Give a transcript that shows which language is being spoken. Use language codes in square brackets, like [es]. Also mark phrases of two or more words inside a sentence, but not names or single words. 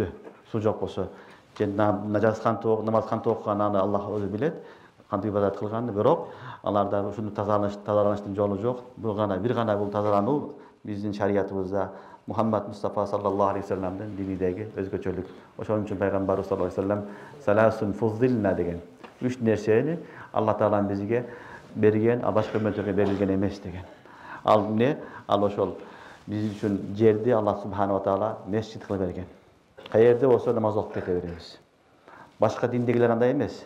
[ky] Суу жок болсо, нажас кантип намаз кантип окуганын аны Аллах өзү билет, кантип ибадат кылганын, бирок аларда ушуну тазаланыштын жолу жок. Бир гана бул тазалануу биздин шариятыбызда Мухаммад Мустафа [ar] صلى الله عليه وسلم [ky] динидеги өзгөчөлүк. Ошон үчүн пайгамбарыбыз [ar] صلى الله عليه وسلم ثلاث فضلنا [ky] деген. 3 нерсени Алла таалам бизге берген, а башка үммөттөргө берилген эмес деген. Ал эмне? Ал ошол биз үчүн жерди [ar] الله سبحانه وتعالى [ky] месчит кылып берген. Каерде болсо намаз окуп кете беребиз. Башка диндегилер андай эмес.